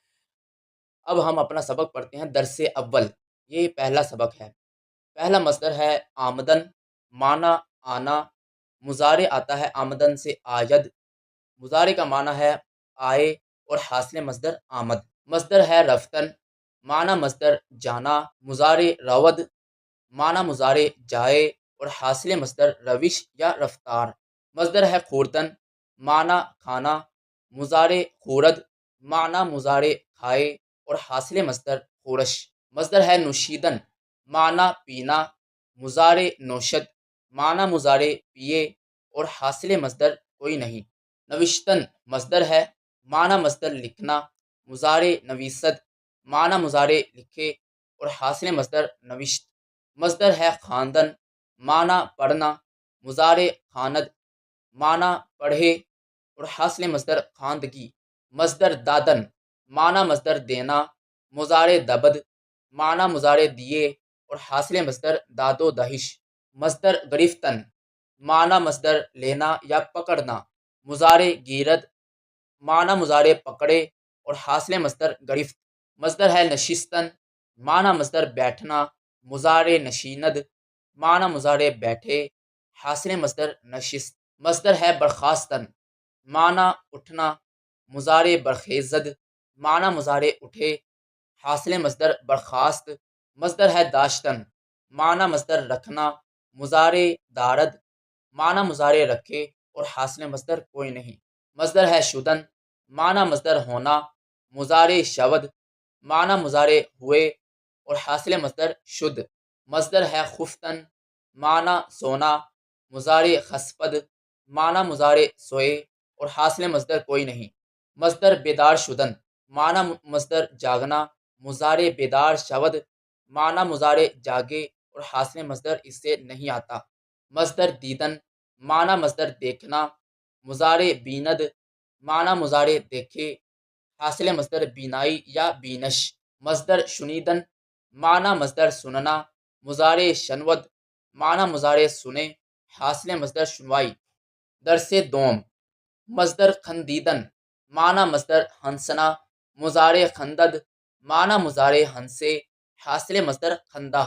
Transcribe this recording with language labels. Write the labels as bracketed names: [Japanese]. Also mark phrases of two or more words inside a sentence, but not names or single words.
[Urdu] اب ہم اپنا سبق پڑھتے ہیں، درس اول، یہ پہلا سبق ہے۔ پہلا مصدر ہے آمدن، معنی آنا، مضارع آتا ہے آمدن سے آید، مضارع کا معنی ہے آئے، اور حاصل مصدر آمد۔ مصدر ہے رفتن، معنی مصدر جانا، مضارع رود، معنی مضارع جائے، اور حاصل مصدر روش یا رفتار۔ مصدر ہے خوردن، معنی کھانا، مضارع خورد، معنی مضارع کھائے، اور حاصل مصدر خورش۔ مصدر ہے نوشیدن، معنی پینا، مضارع نوشد، معنی مضارع پیے، اور حاصل مصدر کوئی نہیں۔ نوشتن مصدر ہے، معنی مصدر لکھنا، مضارع نویسد، معنی مضارع لکھے، اور حاصل مصدر نوشت۔ مصدر ہے خواندن، معنی پڑھنا، مضارع خواند، معنی پڑھے، اور حاصل مصدر خواندگی۔ مصدر دادن، معنی مصدر دینا، مضارع دبد، معنی مضارع دیے، اور حاصل مصدر [Persian] داد و دہش۔ [Urdu] مصدر گرفتن، معنی مصدر لینا یا پکڑنا، مضارع گیرد، معنی مضارع پکڑے، اور حاصل مصدر گرفت۔ مصدر ہے نشستن، معنی مصدر بیٹھنا، مضارع نشیند، معنی مضارع بیٹھے، حاصل مصدر نشست۔ مصدر ہے برخاستن، معنی اٹھنا، مضارع برخیزد، معنی مضارع اٹھے، حاصل مصدر برخاست۔ مصدر ہے داشتن، معنی مصدر رکھنا، مضارع دارد، معنی مضارع رکھے، اور حاصل مصدر کوئی نہیں۔ مصدر ہے شدن، معنی مصدر ہونا، مضارع شود، معنی مضارع ہوئے، اور حاصل مصدر شد۔ مصدر ہے خفتن، معنی سونا، مضارع خسفد، معنی مضارع سوئے، اور حاصل مصدر کوئی نہیں۔ مصدر [Persian] بیدار شدن، [Urdu] معنی مصدر جاگنا، مضارع [Persian] بیدار شود، [Urdu] معنی مضارع جاگے، اور حاصل مصدر اس سے نہیں آتا۔ مصدر دیدن، معنی مصدر دیکھنا، مضارع بیند، معنی مضارع دیکھے، حاصل مصدر بینائی یا بینش۔ مصدر شنیدن، معنی مصدر سننا، مضارع شنود، معنی مضارع سنے، حاصل مصدر شنوائی۔ درس دوم، مصدر خندیدن، معنی مصدر ہنسنا، مضارع خندد، معنی مضارع ہنسے، حاصل مصدر خندہ۔